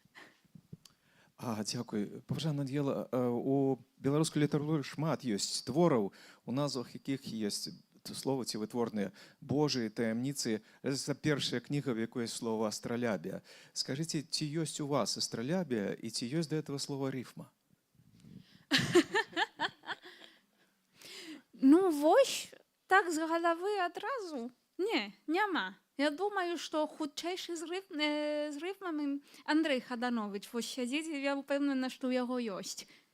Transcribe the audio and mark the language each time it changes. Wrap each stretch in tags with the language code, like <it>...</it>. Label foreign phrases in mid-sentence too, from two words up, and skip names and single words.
<be>Дзякуй. Паважана Ангела, у беларускай літаратуры шмат ёсць твораў, у назвах якіх ёсць словы ці вытворныя Божыя таямніцы. Гэта першая кніга, в якой ёсць слова астралябія. Скажыце, ці ёсць у вас астралябія і ці ёсць</be> <ru>да этого слова рифма?</ru> <be>Вось так з галавы адразу? Не, няма. Я думаю, што хутчэйшы з рыфмамі Андрэй Хаданович вось сядзіць, і я ўпэўнена, што ў яго ёсць.</be>